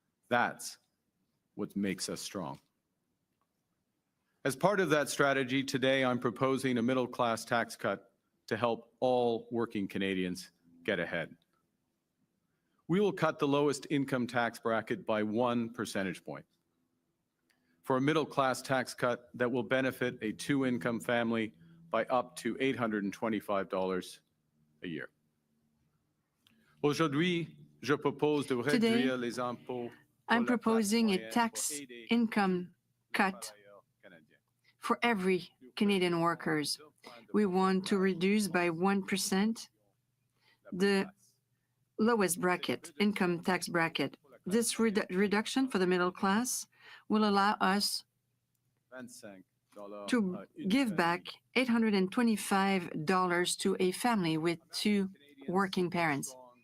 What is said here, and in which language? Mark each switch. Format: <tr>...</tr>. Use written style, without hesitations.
<en>That's what makes us strong. As part of that strategy, today I'm proposing a middle-class tax cut to help all working Canadians get ahead. We will cut the lowest income tax bracket by 1 percentage point. For a middle-class tax cut that will benefit a two-income family by up to $825 a year.</en> <fr>Aujourd'hui, je propose de</fr> <en>Today,</en> <fr>réduire les impôts.</fr> <en>I'm proposing a tax income cut for every Canadian workers. We want to reduce by 1% the lowest bracket, income tax bracket. This reduction for the middle class will allow us to give back $825 to a family with two working parents.</en>